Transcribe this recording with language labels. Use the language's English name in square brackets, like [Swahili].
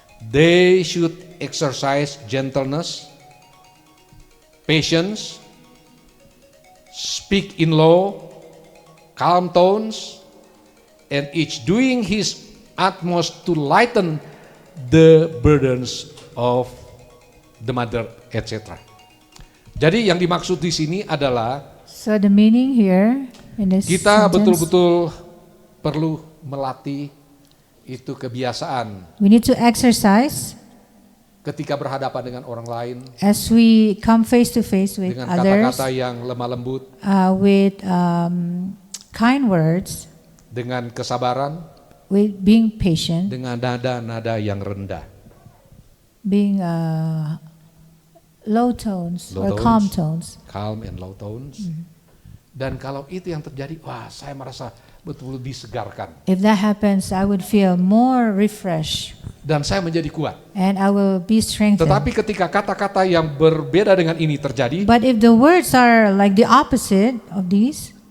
[English] They should exercise gentleness, patience, speak in low, calm tones, and each doing his utmost to lighten the burdens of the mother, etc. [Indonesian] Jadi yang dimaksud di sini adalah [English] So the meaning here in this [Indonesian] kita [English] sentence, [Indonesian] betul-betul perlu melatih itu kebiasaan [English] we need to exercise [Indonesian] ketika berhadapan dengan orang lain [English] as we come face to face with [Indonesian] dengan [English] others, [Indonesian] kata-kata yang lemah lembut, [English] with kind words, [Indonesian] dengan kesabaran, [English] with being patient, [Indonesian] dengan nada-nada yang rendah. [English] being low tones Low or calm tones. Calm and low tones. [Indonesian] Dan kalau itu yang terjadi, wah saya merasa betul-betul disegarkan. [English] If that happens, I would feel more refreshed [Indonesian] Dan saya menjadi kuat. [English] and I will be strengthened. [Indonesian] Tetapi ketika kata-kata yang berbeda dengan ini terjadi, [English] But if the words are like the opposite of these,